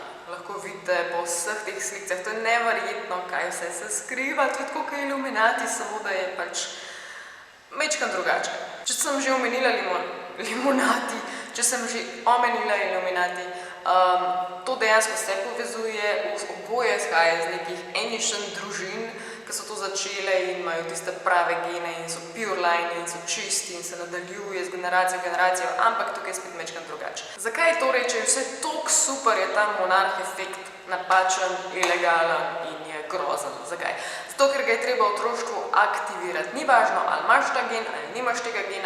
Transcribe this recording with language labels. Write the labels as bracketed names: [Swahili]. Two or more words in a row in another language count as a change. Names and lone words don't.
[Slovenian] Lahko vidite po vseh teh slikcah, to je neverjetno, kaj vse se skriva, tudi tako kot iluminati, samo da je pač mečkan drugače. Če sem že omenila limonati, če sem že omenila iluminati, to dejansko se povezuje, oboje izhaja iz nekih enišen družin, ki so to začele in imajo tiste prave gene in so [English] pure line [Slovenian] in so čisti in se nadaljuje z generacijo v generacijo, ampak tukaj je spet mečkan drugače. Zakaj torej, če je vse toliko super, je ta monarh efekt napačen, ilegalen in je grozen? Zakaj? Zato, ker ga je treba v otroštvu aktivirati. Ni važno, ali imaš ta gen ali nimaš tega gena.